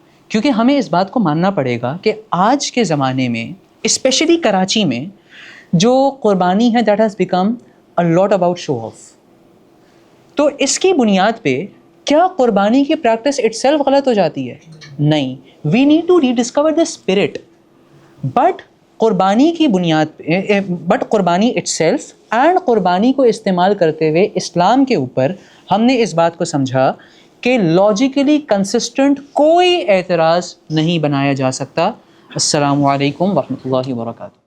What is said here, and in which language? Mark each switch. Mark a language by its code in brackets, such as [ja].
[ur] کیونکہ ہمیں اس بات کو ماننا پڑے گا کہ آج کے زمانے میں اسپیشلی کراچی میں جو قربانی ہے [en] That has become a lot about show off. [ur] تو اس کی بنیاد پہ کیا قربانی کی پریکٹس اٹ سیلف غلط ہو جاتی ہے؟ نہیں. [en] We need to rediscover the spirit. [ur] But قربانی کی بنیاد پہ قربانی اٹ سیلف اینڈ قربانی کو استعمال کرتے ہوئے اسلام کے اوپر ہم نے اس بات کو سمجھا کہ لاجیکلی کنسسٹنٹ کوئی اعتراض نہیں بنایا جا سکتا. السلام علیکم ورحمۃ اللہ وبرکاتہ.